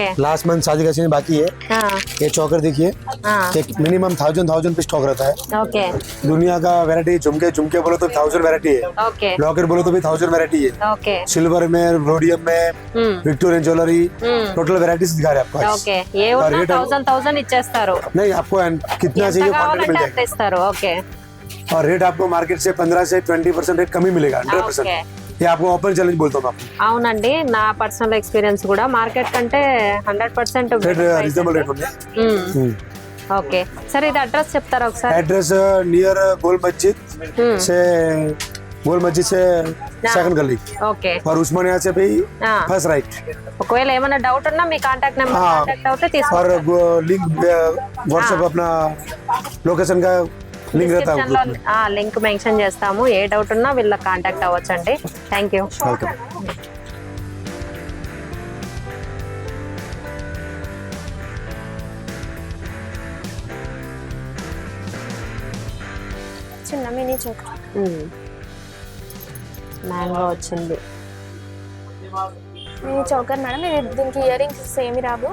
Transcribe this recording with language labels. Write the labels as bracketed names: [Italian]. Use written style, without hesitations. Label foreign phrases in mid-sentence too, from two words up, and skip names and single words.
[English] last month [Hindi] शादी का सीजन बाकी है। ये चौकर देखिए, एक मिनिमम 1000 पे स्टॉक रहता है। ओके। दुनिया का वैरायटी, झुमके बोलो तो 1000 वैरायटी है। ओके। लॉकेट बोलो तो भी 1000 वैरायटी है। ओके। सिल्वर में, रोडियम में, [English] Victorian jewellery, total varieties [Hindi] दिखा रहे हैं आपको। [Telugu] ఓకే ఏ ఉన్నా 1000 ఇచ్చేస్తారు [Hindi] नहीं, आपको कितना [Telugu] ఎంత [Hindi] चाहिए [Telugu] కావాలంటే [Hindi] मिल [Telugu] అంత [Hindi] जाएगा। [Telugu] ఇస్తారు ఓకే [Hindi] और रेट आपको मार्केट से 15 से 20% रेट कम ही मिलेगा। 100%। [Telugu] ఓకే [Hindi] ये आपको [English] open challenge [Hindi] बोलता हूँ आपको। [Telugu] అవునండి నా [English] personal experience [Telugu] కూడా మార్కెట్ కంటే 100% [English] rate reasonable rate [Hindi] होंगे। [Telugu] ఓకే సరే ఇది అడ్రస్ చెప్తారా ఒకసారి [English] address near [Hindi] गोल मस्जिद से सेकंड गली [Telugu] ఓకే [Hindi] और उस्मानिया से भी हाँ। [English] first right. [Telugu] ఒకవేళ ఏమైనా డౌట్ ఉన్నా మీ [English] contact number [Hindi] हाँ। [Telugu] కాంటాక్ట్ అవుతే తీసుకో [Hindi] और [English] link WhatsApp [Hindi] अपना लोकेशन का लिंक रहता है [Telugu] డిస్క్రిప్షన్ లో [English] link mention [Telugu] చేస్తాము ఏ డౌట్ ఉన్నా వీళ్ళకి కాంటాక్ట్ అవ్వచ్చండి [English] thank you [Hindi] वेलकम। [Telugu] చిన్న మినీ చోక మ్యాంగో వచ్చింది [English] mini choker [Telugu] మేడం ఇది దీనికి [English] ear rings [Telugu] ఏమి రావు